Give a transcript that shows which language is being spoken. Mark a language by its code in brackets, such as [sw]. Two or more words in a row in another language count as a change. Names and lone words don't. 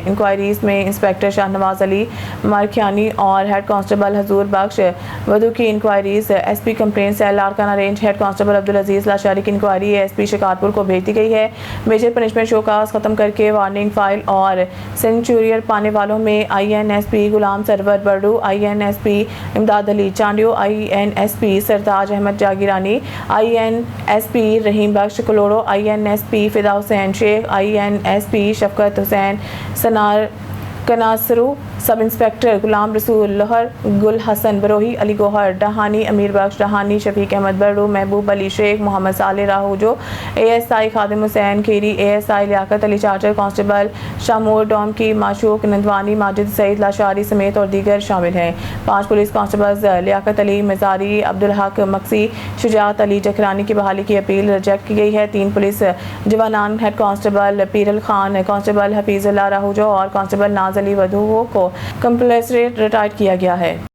[ur] انکوائریز میں انسپکٹر شاہنواز علی مارخیانی اور [en] head constable [ur] حضور بخش وادھو کی انکوائریز [en] SP complaint cell Larkana range head constable [ur] عبدالعزیز لاشاری کی انکوائری ASP شکارپور کو بھیج دی گئی ہے. [en] major punishment show cause [ur] ختم کرکے [en] warning file [ur] اور سینچوریر پانے والوں میں INSP غلام سرور برڑو، INSP امداد علی چانڈیو، INSP سرتاج احمد جاگیرانی, INSP رحیم بخش کلوڑو، INSP فدا حسین شیخ، INSP شفقت حسین سنار کناسرو, [en] sub inspector [ur] غلام رسول لہر، گل حسن بروہی، علی گوہر ڈہانی، امیر بخش ڈہانی، شفیق احمد برڑو، محبوب علی شیخ، محمد صالح راہوجو، ASI خادم حسین کھیری، ASI لیاقت علی چاچڑ, کانسٹیبل شامور ڈوم کی معشوق نندوانی، ماجد سعید لاشاری سمیت اور دیگر شامل ہیں. 5 [en] police constables [ur] لیاقت علی مزاری، عبدالحق مکسی، شجاعت علی جکھرانی کی بحالی کی اپیل ریجیکٹ کی گئی ہے. 3 پولیس جوانان [en] head constable [ur] پیرل خان، کانسٹیبل حفیظ اللہ راہوجو اور کانسٹیبل ناز علی وادھو کو [en] compulsory retired [ur] کیا گیا ہے.